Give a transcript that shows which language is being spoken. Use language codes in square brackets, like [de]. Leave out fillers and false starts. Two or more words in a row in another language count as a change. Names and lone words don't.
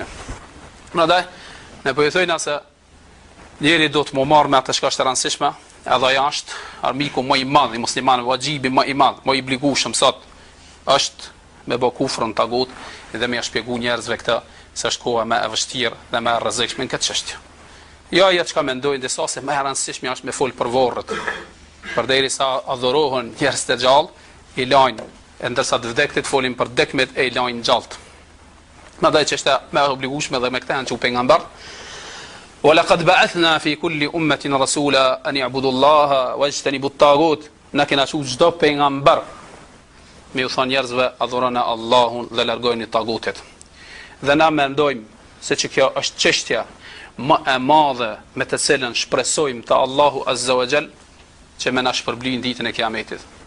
[sq] Prandaj ne po i thojna se njeri do të më marrë me atë çka është e rëndësishme, edhe ajo është armiku më i madh i muslimanëve, vaxhibi më i madh, më i obligueshëm sot është me bë kufrën tagut dhe me shpjegoj njerëzve këtë se është koha më e vështirë dhe më e rrezikshme në këtë çështje. Jo ajo çka mendojnë disa se më e rëndësishme është me fol për varrët. Përderisa adhurohen njerëz të gjallë, i lajnë, ndërsa të vdektit folin për dekmet e i lajnë gjallët. Madaj që është me obligueshme dhe me këtë janë që pejgamber. [ar] ولقد بعثنا في كل أمة رسولا أن يعبدوا الله واجتنبوا الطاغوت. [sq] Na kena çdo pejgamber me u thonë njerëzve adhuroni Allahun dhe largojeni tagutet. Dhe na mendojmë se që kjo është çështja më e madhe me të cilën shpresojmë te Allahu [ar] عز وجل [sq] që me na shpërblin ditën e Kiametit.